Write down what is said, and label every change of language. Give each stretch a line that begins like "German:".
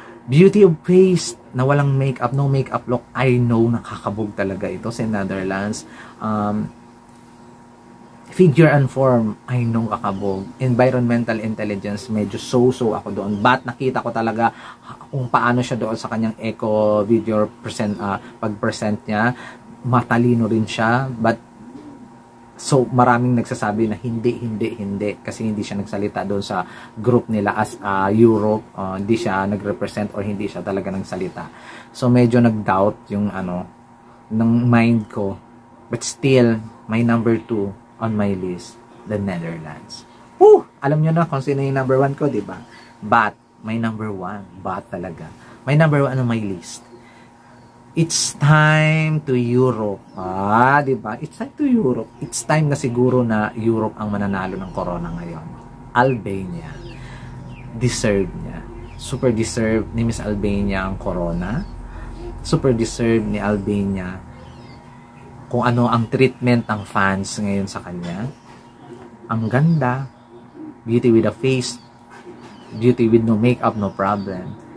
English: Beauty of face
Filipino: na walang
English: makeup, no makeup look. I know,
Filipino: nakakabog talaga ito sa
English: Netherlands. Figure and form, I know, kakabog.
Filipino: Environmental intelligence, medyo so-so ako doon. But nakita ko talaga kung paano siya doon sa kanyang eco video pag-present niya. Matalino rin siya, but so, maraming nagsasabi na hindi. Kasi hindi siya nagsalita doon sa group nila as Europe. Hindi siya nag-represent or hindi siya talaga nagsalita. So, medyo nag-doubt yung ng mind ko.
English: But still, my number 2 on my list, the Netherlands.
Filipino: Alam nyo na kung sino yung number 1 ko, diba?
English: But, my number 1,
Filipino: but talaga.
English: My number 1 on my list. It's time to Europe.
Filipino: Diba?
English: It's time to Europe. It's time
Filipino: na siguro na Europe ang mananalo ng corona ngayon. Albania. Deserve niya. Super deserve ni Miss Albania ang corona. Super deserve ni Albania kung ano ang treatment ng fans ngayon sa kanya. Ang ganda.
English: Beauty with a face. Beauty with no makeup, no problem.